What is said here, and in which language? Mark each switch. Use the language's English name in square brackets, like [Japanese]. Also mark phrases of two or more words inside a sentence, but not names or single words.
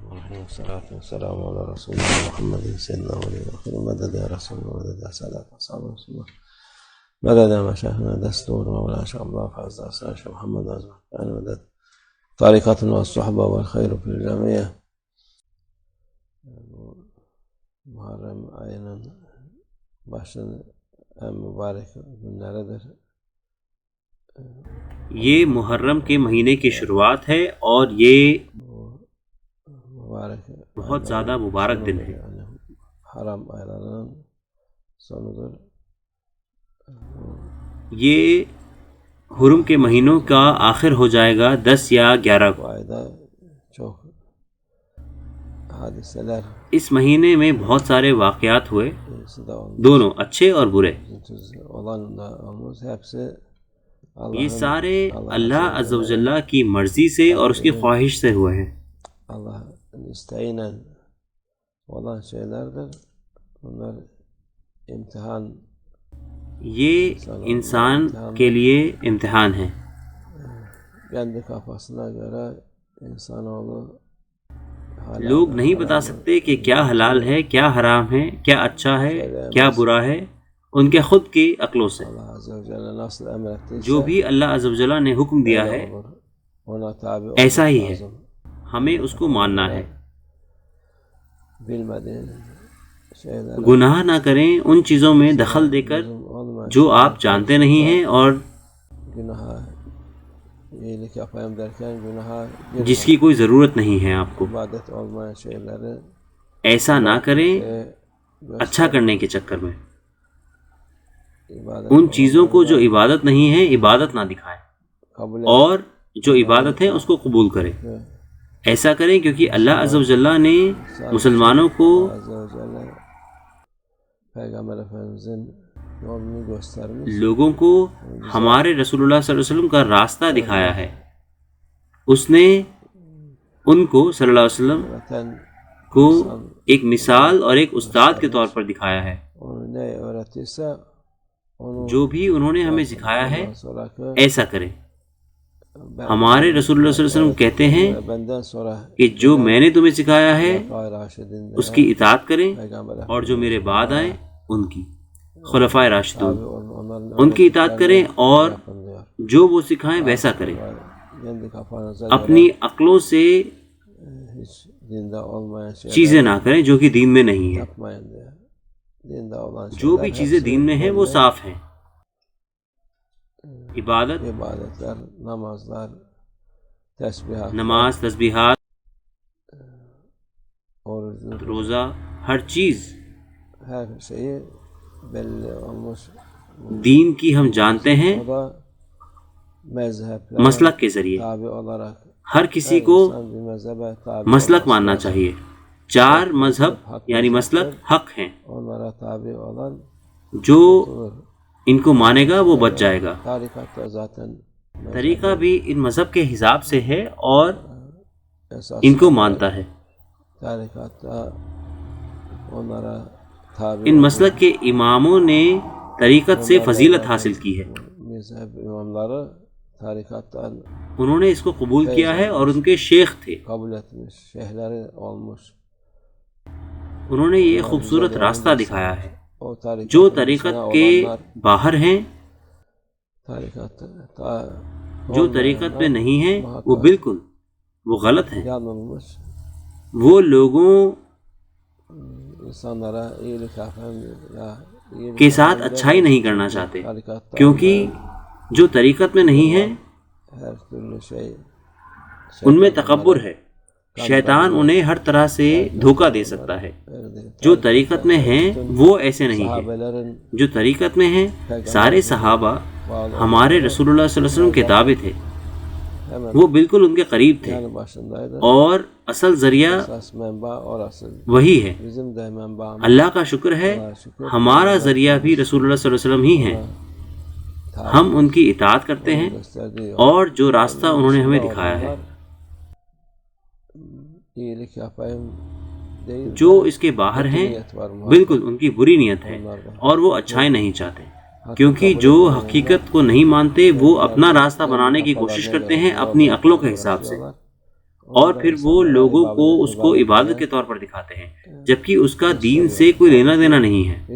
[Arabic] الرحیم والصلاة والسلام علی رسول اللہ محمد سیدنا ولی مدد یا رسول مدد یا سادات اصحاب رسول اللہ مدد یا مشاہدنا دستور مولا شاء اللہ فضل اصحاب شاء محمد عزم مدد طریقتنا والصحبہ والخیر فی الجمعیہ. [Turkish] Muharrem ayının başının en mübarek günleridir. [Urdu] یہ محرم کے مہینے کی شروعات ہے اور یہ بہت زیادہ مبارک دن ہے. [Turkish] حرم aylarının sonudur. [Urdu] یہ حرم کے مہینوں کا آخر ہو جائے گا 10 یا 11 کو. [Turkish] Bu ayda çok hadiseler [Urdu] اس مہینے میں بہت سارے واقعات ہوئے، [Turkish] iyisi de olmuş. [Urdu] دونوں اچھے اور برے. [Turkish] Olan da olmuş. Hepsi [Urdu] یہ سارے اللہ [Arabic] عز و جل [Urdu] کی مرضی سے اور اس کی خواہش سے ہوئے ہیں. [Turkish] Allah'ın isteğiyle olan şeylerdir. Bunlar imtihan, [Urdu] یہ انسان کے لیے امتحان ہے. [Turkish] kendi kafasına göre insanoğlu [Urdu] لوگ نہیں بتا سکتے کہ کیا حلال ہے، کیا حرام ہے، کیا اچھا ہے، کیا برا ہے، ان کے خود کی عقلوں سے. [Turkish] Allah Azze ve Celle nasıl emrettiyse [Urdu] جو بھی اللہ [Arabic] عز و جل [Urdu] نے حکم دیا ہے [Turkish] olur. Ona tabi [Urdu] ایسا [Turkish] olmak [Urdu] ہی ہے، [Turkish] lazım. [Urdu] ہمیں اس کو ماننا ہے. [Turkish] Bilmediğin şeyler [Urdu] گناہ نہ کریں ان چیزوں میں دخل دے کر [Turkish] olmayan [Urdu] جو آپ جانتے نہیں ہیں اور [Turkish] günaha iyilik yapayım derken günaha [Urdu] جس کی کوئی ضرورت نہیں ہے آپ کو. [Turkish] ibadet olmayan şeyleri [Urdu] ایسا نہ کریں اچھا کرنے کے چکر میں. ان چیزوں کو جو عبادت نہیں ہے عبادت نہ دکھائیں [Turkish] kabul [Urdu] اور جو عبادت ہے اس کو قبول کریں. ایسا کریں کیونکہ اللہ [Arabic] عز و جل [Urdu] نے مسلمانوں کو [Turkish] Azze ve Celle Peygamber Efendimizin yolunu göstermiş. [Urdu] لوگوں کو ہمارے رسول اللہ [Arabic] صلی اللہ علیہ وسلم [Urdu] کا راستہ دکھایا ہے. اس نے ان کو [Arabic] صلی اللہ علیہ وسلم [Turkish] Öğreten [Urdu] کو ایک مثال اور ایک استاد کے طور پر دکھایا ہے. [Turkish] onu ne öğrettiyse onu [Urdu] جو بھی انہوں نے ہمیں سکھایا ہے [Turkish] sonraki [Urdu] ایسا کریں. ہمارے رسول اللہ [Arabic] صلی اللہ علیہ وسلم [Urdu] کہتے ہیں [Turkish] benden sonra [Urdu] کہ جو میں نے تمہیں سکھایا ہے [Turkish] Khulafai Raşidin [Urdu] اس کی اطاعت کریں [Turkish] Peygamber [Urdu] اور جو میرے بعد آئیں ان کی خلفائے راشدون [Turkish] onların [Urdu] ان کی اطاعت کریں اور [Turkish] yapın diyor. [Urdu] جو وہ سکھائیں ویسا کریں. [Turkish] Kendi kafanıza [Urdu] اپنی عقلوں سے [Turkish] hiç dinde olmayan şeyler [Urdu] چیزیں نہ کریں جو کہ دین میں نہیں ہیں. [Turkish] yapmayın diyor. Dinde olan şeyler [Urdu] جو بھی چیزیں دین میں ہیں وہ صاف ہیں. عبادت، [Turkish] ibadetler, namazlar, tesbihat, [Urdu] نماز، تسبیحات، [Turkish] oruçluk, [Urdu] روزہ، ہر چیز [Turkish] her şeyi belli olmuş. [Urdu] دین کی ہم جانتے ہیں [Turkish] O da mezheplere [Urdu] مسلک کے ذریعے. [Turkish] tabi olarak [Urdu] ہر کسی کو [Turkish] insan bir mezhebe tabi [Urdu] مسلک [Turkish] olması [Urdu] ماننا [Turkish] lazım. [Urdu] چاہیے. 4 مذہب یعنی مسلک حق ہیں. [Turkish] Onlara tabi olan [Urdu] جو [Turkish] olur. [Urdu] ان کو مانے گا وہ بچ جائے گا. [Turkish] Tarikat da zaten [Urdu] طریقہ بھی ان مذہب کے حساب سے ہے اور [Turkish] esas [Urdu] ان کو مانتا ہے. [Turkish] tarikatta onlara tabi [Urdu] ان مسلک کے اماموں نے طریقت سے فضیلت حاصل کی ہے. [Turkish] mezhep imamları tarikattan [Urdu] انہوں نے اس کو قبول کیا ہے اور ان کے شیخ تھے. [Turkish] kabul etmiş, şeyhleri olmuş. [Urdu] انہوں نے یہ خوبصورت راستہ دکھایا ہے. [Turkish] O tarikatın [Urdu] جو [Turkish] içine [Urdu] طریقت کے [Turkish] olanlar [Urdu] باہر ہیں، [Turkish] tarikatta [Urdu] جو طریقت میں نہیں ہیں، وہ بالکل وہ غلط ہیں. [Turkish] yanılmış. [Urdu] وہ لوگوں [Turkish] İnsanlara iyilik yapan ya iyilik [Urdu] کے ساتھ [Turkish] yapan [Urdu] اچھائی نہیں کرنا چاہتے [Turkish] tarikatta [Urdu] کیونکہ جو طریقت میں نہیں ہیں her türlü şey ان میں تکبر ہے. شیطان انہیں ہر طرح سے دھوکہ دے سکتا ہے. جو طریقت میں ہیں وہ ایسے نہیں ہیں. [Turkish] sahabelerin [Urdu] جو طریقت میں ہیں سارے صحابہ ہمارے رسول اللہ [Arabic] صلی اللہ علیہ وسلم [Urdu] کے تابع تھے. [Turkish] hemen [Urdu] وہ بالکل ان کے قریب تھے [Turkish] yanı başındaydı. [Urdu] اور اصل ذریعہ [Turkish] Esas menba orası. [Urdu] وہی ہے. [Turkish] Bizim de menbaımız [Urdu] اللہ کا شکر ہے ہمارا ذریعہ بھی رسول اللہ [Arabic] صلی اللہ علیہ وسلم [Urdu] ہی ہیں. ہم ان کی اطاعت کرتے ہیں [Turkish] gösterdiği yol. [Urdu] اور جو راستہ انہوں نے ہمیں دکھایا ہے. [Turkish] İyilik yapayım değil. [Urdu] جو اس کے باہر ہیں بالکل ان کی بری نیت ہے اور وہ اچھائی نہیں چاہتے کیونکہ جو حقیقت کو نہیں مانتے وہ اپنا راستہ بنانے کی کوشش کرتے ہیں اپنی عقلوں کے حساب سے. اور پھر وہ لوگوں کو اس کو عبادت کے طور پر دکھاتے ہیں جبکہ اس کا دین سے کوئی لینا دینا نہیں ہے۔